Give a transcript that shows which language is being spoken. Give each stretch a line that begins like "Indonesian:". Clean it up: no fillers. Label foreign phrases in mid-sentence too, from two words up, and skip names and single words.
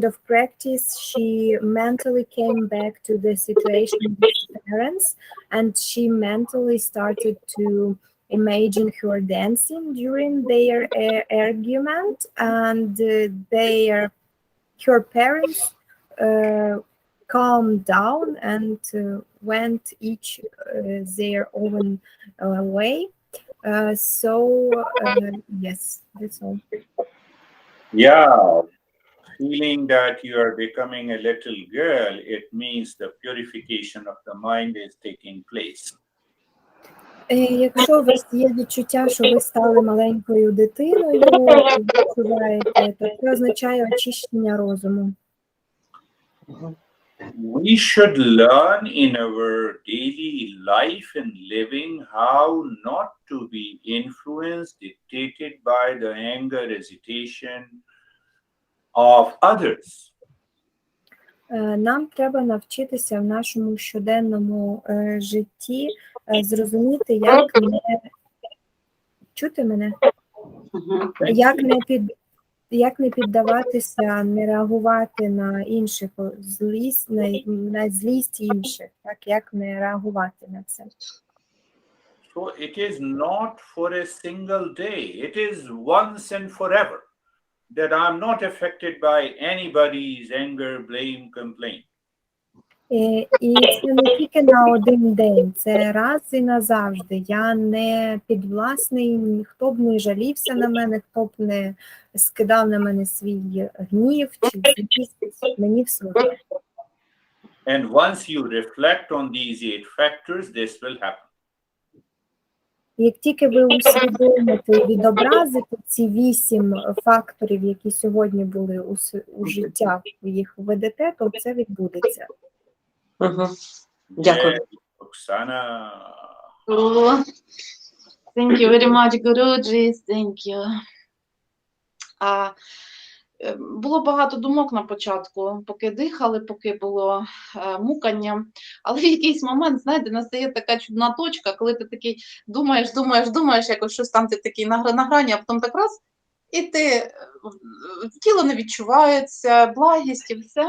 English: of practice she mentally came back to the situation with her parents, and she mentally started to imagine her dancing during their argument, and her parents calmed down and went each their own way. Yes, that's all. Yeah, feeling that you are becoming a little girl, it means the purification of the mind is taking place.
Ukrainian: Якщо у вас є відчуття, що ви стали маленькою дитиною, відчуваєте, то це означає очищення розуму.
English: We should learn in our daily life and living how not to be influenced, dictated by the anger, hesitation of others.
Ukrainian: Нам треба навчитися в нашому щоденному житті зрозуміти, як не чути мене, як не піддаватися, не реагувати на інших, на злість інших, так, як не реагувати на це.
English: So it is not for a single day, it is once and forever that I'm not affected by anybody's anger, blame, complaint.
Ukrainian: І це не тільки на один день, це раз і назавжди. Я не підвласний, хто б не жалівся на мене, хто б не скидав на мене свій гнів чи злість, мені все одно.
English: And once you reflect on these 8 factors, this will happen.
Ukrainian: Як тільки ви усвідомите і відобразите ці 8 факторів, які сьогодні були у життях, ви їх введете, то це відбудеться. Дякую. Оксана.
English: Thank you very much, Guruji. Thank you.
Ukrainian: Було багато думок на початку, поки дихали, поки було мукання. Але в якийсь момент, знаєте, настає така чудна точка, коли ти такий думаєш, якось щось там ти такий на грані, а потім так раз, і ти тіло не відчувається, благість і все.